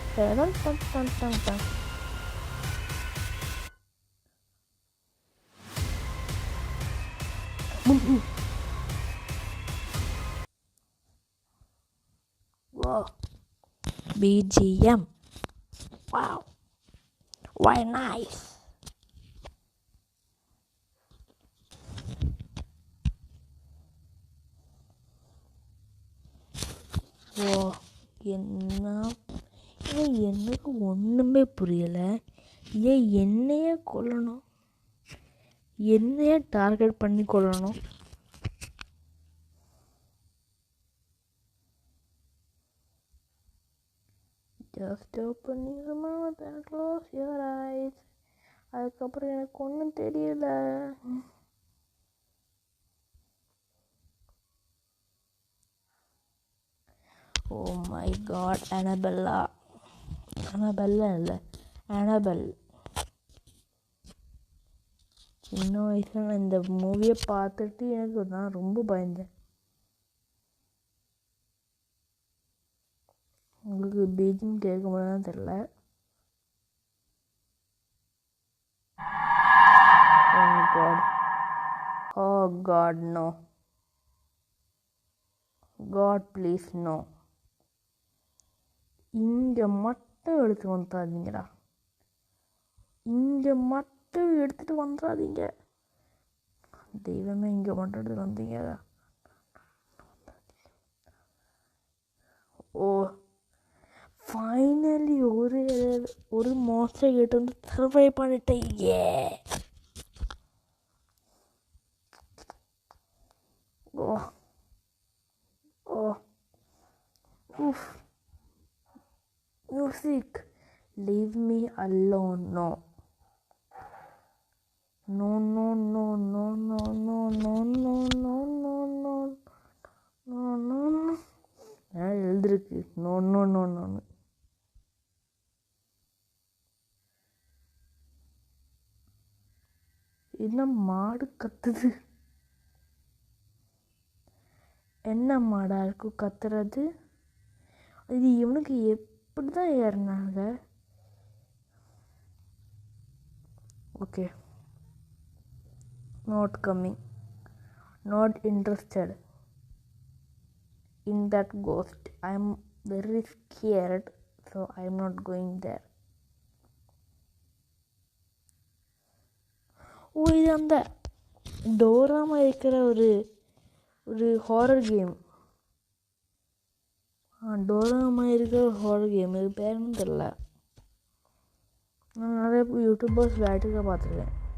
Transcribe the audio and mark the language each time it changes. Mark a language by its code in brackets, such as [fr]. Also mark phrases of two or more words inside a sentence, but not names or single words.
[en] BGM. Wow, why nice. [ta] எனக்கு ஒன்றுமே புரியலை. ஏன் என்னையே கொல்லணும், என்னையே டார்கெட் பண்ணி கொல்லணும்? [en] Just open your mouth and close your eyes. [ta] அதுக்கப்புறம் எனக்கு ஒன்றும் தெரியல. [en] Oh my god, Annabelle இல்லை, Annabelle. [ta] சின்ன வயசில் நான் இந்த மூவியை பார்த்துட்டு எனக்கு நான் ரொம்ப பயந்தேன். உங்களுக்கு பீஜியம் கேட்க முடியாதுன்னு தெரில. [en] Oh god, no. God please no. [ta] இங்கே மட்டும் எடுத்துகிட்டு வந்துடாதீங்க. தெய்வமே, இங்கே மட்டும் எடுத்துகிட்டு வந்தீங்க. ஃபைனலி ஒரு மாஸ்டர் கிட்ட வந்து சர்வை பண்ணிட்டேன். [en] Music, leave me alone. No. [ta] எழுதிருக்கு நோ. என்ன மாடு கத்துது? என்ன மாடா இருக்கும் கத்துறது? இது இவனுக்கு இப்படி தான் ஏறினாங்க. ஓகே, [en] Not coming, not interested in that ghost. I am very scared, so I am not going there. [ta] இது அந்த டோராமா இருக்கிற ஒரு [en] horror game. [ta] டோராமா இருக்கிற [en] horror game, [ta] இது பேருன்னு தெரில. நான் நிறைய யூடியூபர்ஸ் விளையாட்டுக்க பார்த்துருக்கேன்.